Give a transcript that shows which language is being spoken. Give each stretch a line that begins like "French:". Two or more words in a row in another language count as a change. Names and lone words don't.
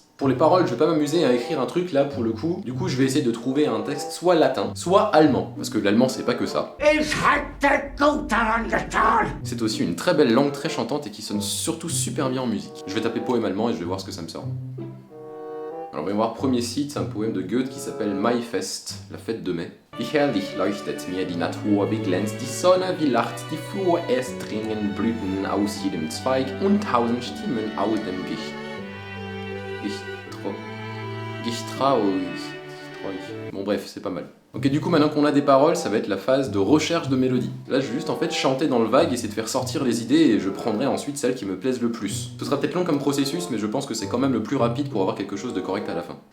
French: Pour les paroles, je vais pas m'amuser à écrire un truc là pour le coup. Du coup, je vais essayer de trouver un texte soit latin, soit allemand, parce que l'allemand c'est pas que ça. C'est aussi une très belle langue très chantante et qui sonne surtout super bien en musique. Je vais taper poème allemand et je vais voir ce que ça me sort. Alors on va voir, premier site, c'est un poème de Goethe qui s'appelle Maifest, la fête de mai.
German: Wie herrlich leuchtet mir die Natur, wie glänzt die Sonne, wie lacht die Flur, es dringen Blüten aus jedem Zweig und 1000 Stimmen aus dem
French: Bon bref, c'est pas mal. Ok, du coup maintenant qu'on a des paroles, ça va être la phase de recherche de mélodie. Là je vais juste en fait chanter dans le vague, essayer de faire sortir les idées et je prendrai ensuite celles qui me plaisent le plus. Ce sera peut-être long comme processus, mais je pense que c'est quand même le plus rapide pour avoir quelque chose de correct à la fin.